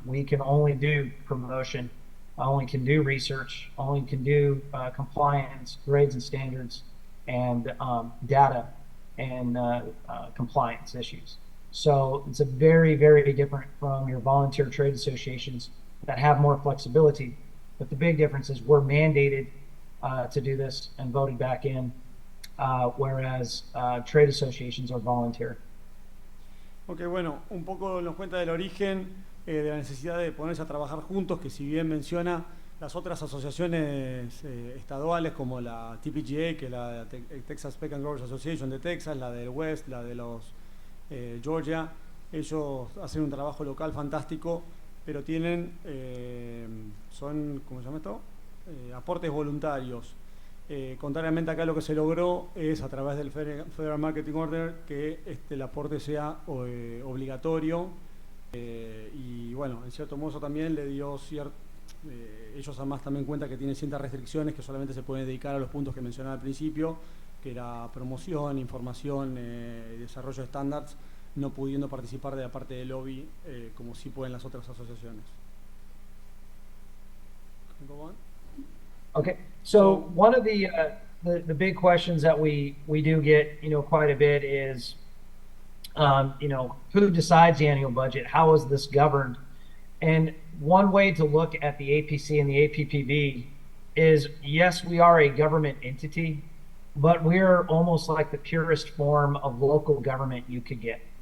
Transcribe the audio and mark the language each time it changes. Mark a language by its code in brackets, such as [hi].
[en] We can only do promotion, only can do research, only can do compliance, grades and standards, and data and compliance issues. So it's a very, very different from your volunteer trade associations that have more flexibility. But the big difference is we're mandated to do this and voted back in, whereas trade associations are volunteer. [es] Ok, bueno, un poco nos cuenta del origen de la necesidad de ponerse a trabajar juntos, que si bien menciona las otras asociaciones estaduales como la TPGA, que es la Texas Pecan Growers Association de Texas, la del West, la de los Georgia, ellos hacen un trabajo local fantástico, pero tienen, son, ¿cómo se llama esto? Aportes voluntarios. Contrariamente acá lo que se logró es a través del Federal Marketing Order que el aporte sea obligatorio y bueno, en cierto modo eso también le dio ellos además también cuenta que tienen ciertas restricciones que solamente se pueden dedicar a los puntos que mencionaba al principio, que era promoción, información, desarrollo de estándares, no pudiendo participar de la parte del lobby como sí pueden las otras asociaciones. [en] Go on. Okay, so one of the big questions that we do get, quite a bit is, who decides the annual budget? How is this governed? And one way to look at the APC and the APPB is, yes, we are a government entity, but we're almost like the purest form of local government you could get.